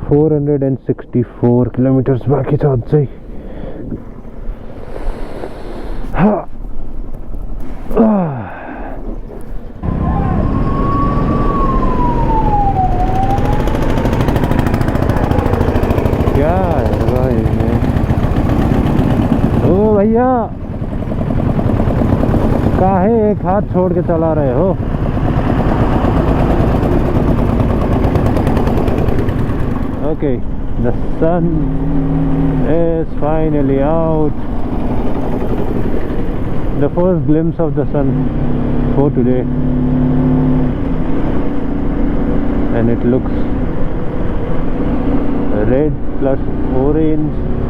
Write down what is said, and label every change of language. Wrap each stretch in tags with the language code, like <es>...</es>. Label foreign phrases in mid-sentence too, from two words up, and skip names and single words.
<ne>464 किलोमिटर्स बाँकी छ अझै.</ne> <hi>क्या है भाई? ओ भैया, काहे एक हाथ छोड़ के चला रहे हो?</hi> <en>Okay, the sun is finally out. The first glimpse of the sun for today, and it looks red plus orange.</en>